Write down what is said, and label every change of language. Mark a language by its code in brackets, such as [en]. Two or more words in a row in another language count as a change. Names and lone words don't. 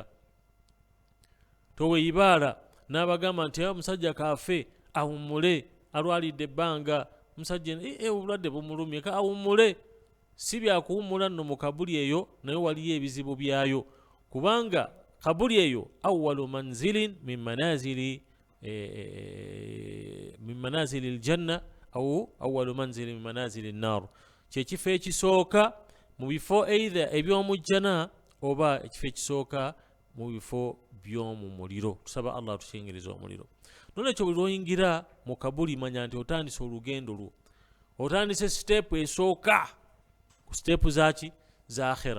[lg] Toweeyibaala n'abagamba nti omusajja kaafe awummule, alwalidde ebbanga, omusajja obulwadde bumulumye, awummule. Si byakuwummula nno mu kabuli eyo, naye waliyo ebizibu byayo, kubanga kabuli eyo [ar] أول منزل من منازل الجنة أو أول منزل من منازل النار. [lg] Kyekifo ekisooka mu bifo either eby'omujjana oba ekifo ekisooka mu bifo by'omu muliro. Tusaba Allah tukyengeriza omuliro. Nolwekyo buli lw'oyingira mu kabuli manya nti otandise olugendo lwo, otandise siteepu esooka ku siteepu zaki za akhira.